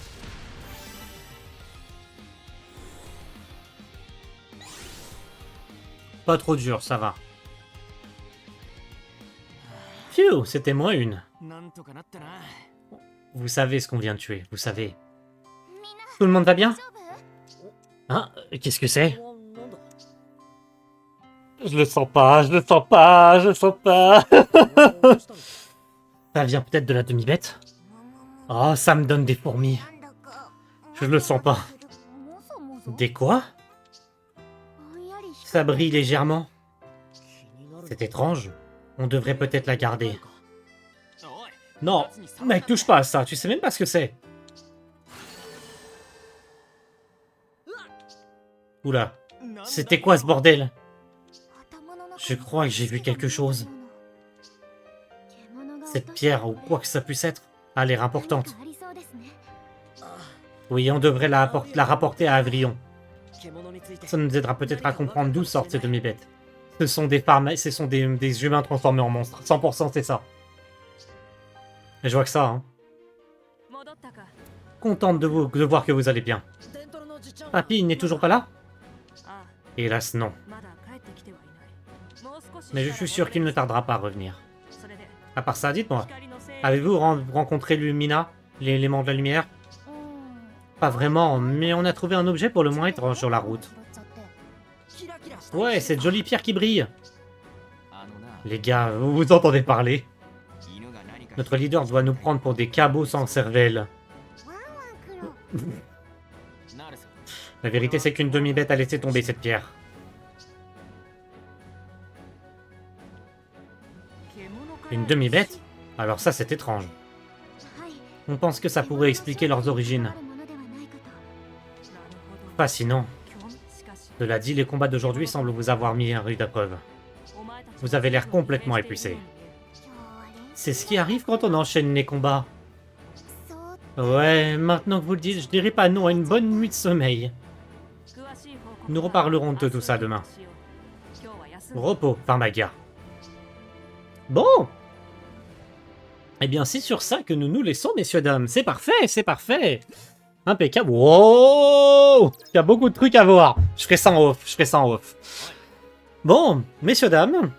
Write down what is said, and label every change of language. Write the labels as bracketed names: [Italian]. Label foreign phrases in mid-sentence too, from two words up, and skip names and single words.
[French] Pas trop dur, ça va. Phew, c'était moins une. [Japanese] なんとかなったな。 [French] Vous savez ce qu'on vient de tuer, vous savez. [Japanese] みんな [French] Tout le monde va bien? [Japanese] 大丈夫？ [French] Hein? Qu'est-ce que c'est? [Japanese] なんだ [French] Je le sens pas, je le sens pas, je le sens pas. [Japanese] どうしたの [French] Ça vient peut-être de la demi-bête? Oh, ça me donne des fourmis. [Japanese] なんだか [French] Je le sens pas. [Japanese] もそもそ [French] Des quoi? [Japanese] ぼんやり光 [French] Ça brille légèrement. [Japanese] 気になる [French] C'est étrange. On devrait peut-être la garder. [Japanese] おい [French] Non, mec, touche pas à ça, tu sais même pas ce que c'est. Oula, c'était quoi ce bordel? [Japanese] 頭の中 [French] Je crois que j'ai vu quelque chose. Cette pierre ou quoi que ça puisse être a l'air importante. [Japanese] ありそうですね [French] Oui, on devrait la rapporter à Avrion. [Japanese] 獣について [French] Ça nous aidera peut-être à comprendre d'où sortent ces demi-bêtes. Ce sont des humains transformés en monstres. 100% c'est ça. Et je vois que ça, hein. [Japanese] 戻ったか [French] Contente de voir que vous allez bien. [Japanese] デントロのじちゃん [French] Papy, il n'est toujours pas là? [Japanese] あ [French] Hélas, non. [Japanese] あまだ帰ってきてはいないもう少し [French] Mais je suis sûr qu'il ne tardera pas à revenir. [Japanese] それで [French] À part ça, dites-moi, [Japanese] 光のせい [French] avez-vous rencontré Lumina, l'élément de la lumière? [Japanese] うん [French] Pas vraiment, mais on a trouvé un objet pour le moins étrange sur la route. [Japanese] 拾っちゃってキラキラした [French] Ouais, cette jolie pierre qui brille. [Japanese] あのな [French] Les gars, vous vous entendez parler? [Japanese] 犬が何か [French] Notre leader doit nous prendre pour des cabots sans cervelle. [Japanese] ワンワンクロなるさ [French] La vérité, c'est qu'une demi-bête a laissé tomber cette pierre. [Japanese] 獣から [French] Une demi-bête? Alors ça, c'est étrange. [Japanese] はい [French] On pense que ça pourrait expliquer leurs origines. [Japanese] あるものではないかとなるほど [French] Fascinant. [Japanese] 興味しかし [French] Cela dit, les combats d'aujourd'hui semblent vous avoir mis à rude épreuve. [Japanese] お前たち [French] Vous avez l'air complètement épuisé. [Japanese] 今日は練習 [French] C'est ce qui arrive quand on enchaîne les combats. [Japanese] そう [French] Ouais, maintenant que vous le dites, je dirais pas non à une bonne nuit de sommeil. [Japanese] 詳しい報告 [French] Nous reparlerons de tout ça demain. [Japanese] 今日は休む [French] Repos, Pharmagia. Bon. Eh bien, c'est sur ça que nous nous laissons, messieurs, dames. C'est parfait, c'est parfait. Impeccable. Wow! Il y a beaucoup de trucs à voir. Je ferai ça en off, je ferai ça en off. Bon, messieurs, dames.